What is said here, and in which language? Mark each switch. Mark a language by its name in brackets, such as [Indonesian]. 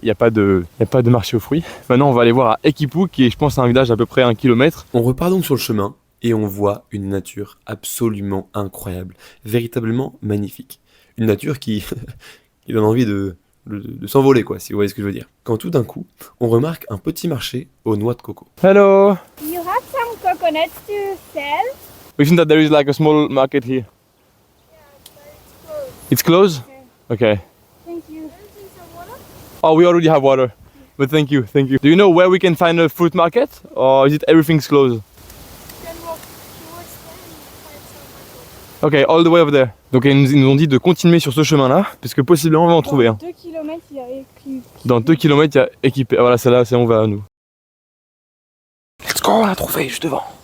[French] Il n'y a pas de marché aux fruits. Maintenant, on va aller voir à Ekipu, qui est, je pense, un village à peu près 1 kilomètre. On repart donc sur le chemin et on voit une nature absolument incroyable, véritablement magnifique. Une nature qui donne envie de s'envoler, quoi, si vous voyez ce que je veux dire. Quand tout d'un coup, on remarque un petit marché aux noix de coco. [English] Hello! You have some coconuts to sell? We've seen that there is like a small market here. It's closed? Okay. Thank you. Oh, we already have water. But thank you, thank you. Do you know where we can find a fruit market? Or is it everything's closed? Ok, all the way over there. [French] Donc ils nous ont dit de continuer sur ce chemin-là, parce que possiblement on va en trouver un. Dans 2 km, il y a écrit. Dans 2 km, il y a équipé. Voilà, celle-là, c'est on va à nous. [English] Let's go, [French] on l'a trouvé juste devant.